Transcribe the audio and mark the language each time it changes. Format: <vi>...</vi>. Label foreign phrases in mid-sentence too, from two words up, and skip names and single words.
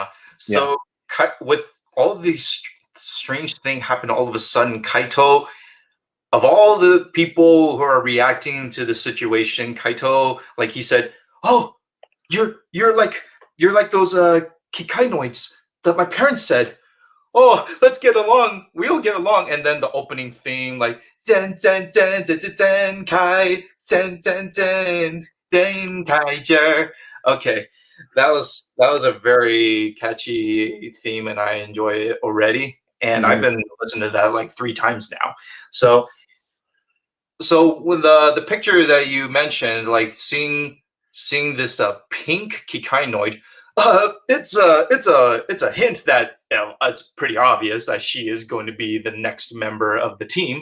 <en>So with all of these strange things happen all of a sudden, Kaito, of all the people who are reacting to the situation, Kaito, like he said, "Oh, you're like those Kikainoids that my parents said. Oh, let's get along. We'll get along." And then the opening theme, like Zen Zen Zen Zen Zen Zen Kai Zen Zen Zen Zenkaiger. Okay, that was a very catchy theme, and I enjoy it already. And I've been listening to that like 3 times now. So with the picture that you mentioned, like seeing this pink Kikainoid, it's a hint that it's pretty obvious that she is going to be the next member of the team.</en>